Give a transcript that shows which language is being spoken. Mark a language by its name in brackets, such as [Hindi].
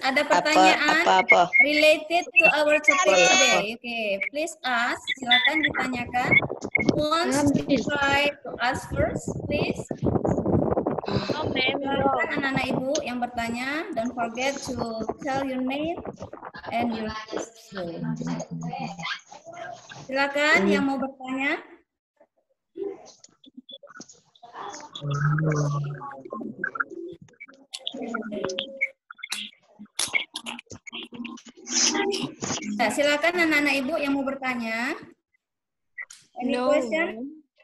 [Indonesian] Ada pertanyaan [English] related to our topic today. Okay, please ask. [Indonesian] Silakan ditanyakan. [English] Wants to try to ask first, please. [Indonesian] Silakan anak-anak ibu yang bertanya. [English] Don't forget to tell your name and your school. [Indonesian] Silakan yang mau bertanya. Nah, silakan anak-anak ibu yang mau bertanya. [English] Any question?